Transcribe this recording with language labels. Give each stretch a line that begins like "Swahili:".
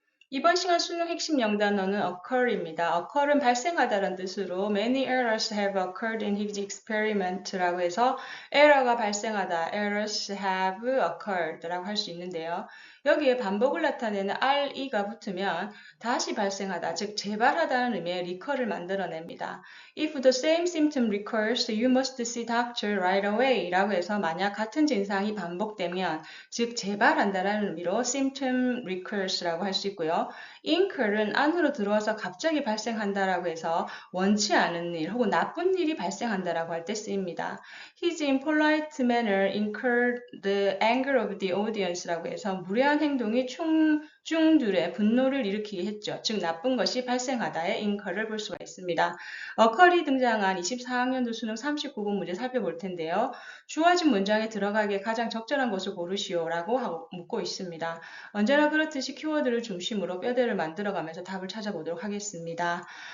Korean: 이번 시간 수능 핵심 영단어는 occur입니다. occur은 발생하다라는 뜻으로
English: many errors have occurred in his experiment
Korean: 라고 해서 error가 발생하다,
English: errors have occurred
Korean: 라고 할 수 있는데요. 여기에 반복을 나타내는 re가 붙으면 다시 발생하다, 즉 재발하다는 의미의 recur를 만들어냅니다.
English: If the same symptom recurs, you must see doctor right away
Korean: 라고 해서 만약 같은 증상이 반복되면 즉 재발한다라는 의미로
English: symptom recurs
Korean: 라고 할 수 있고요. incur은 안으로 들어와서 갑자기 발생한다라고 해서 원치 않은 일 혹은 나쁜 일이 발생한다라고 할 때 쓰입니다.
English: His impolite manner incurred the anger of the audience
Korean: 라고 해서 무례한 행동이 충중들의 분노를 일으키게 했죠. 즉 나쁜 것이 발생하다의 incur를 볼 수가 있습니다. occur이 등장한 24학년도 수능 39분 문제 살펴볼 텐데요. 주어진 문장에 들어가기에 가장 적절한 것을 고르시오라고 묻고 있습니다. 언제나 그렇듯이 키워드를 중심으로 뼈대를 만들어가면서 답을 찾아보도록 하겠습니다.